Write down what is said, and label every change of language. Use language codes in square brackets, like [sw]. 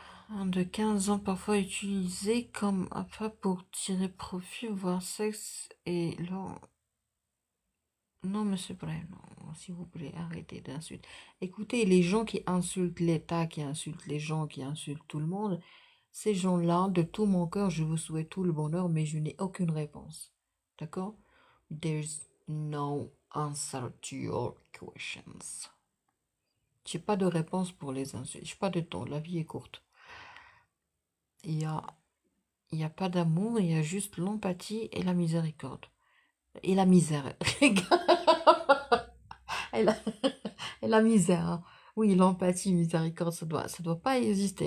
[fr] Un de 15 ans parfois utilisé comme appât pour tirer profit, voire sexe et long. Non, monsieur Brahim, non, s'il vous plaît, arrêtez d'insulter. Écoutez, les gens qui insultent l'État, qui insultent les gens, qui insultent tout le monde, ces gens-là, de tout mon cœur, je vous souhaite tout le bonheur, mais je n'ai aucune réponse. D'accord? [en] There's no answer to your questions. [fr] J'ai pas de réponse pour les insultes. J'ai pas de temps. La vie est courte. Il y a, il y a pas d'amour, il y a juste l'empathie et la miséricorde. Et la misère. Et la, et la misère, hein. Oui, l'empathie, miséricorde, ça doit pas exister.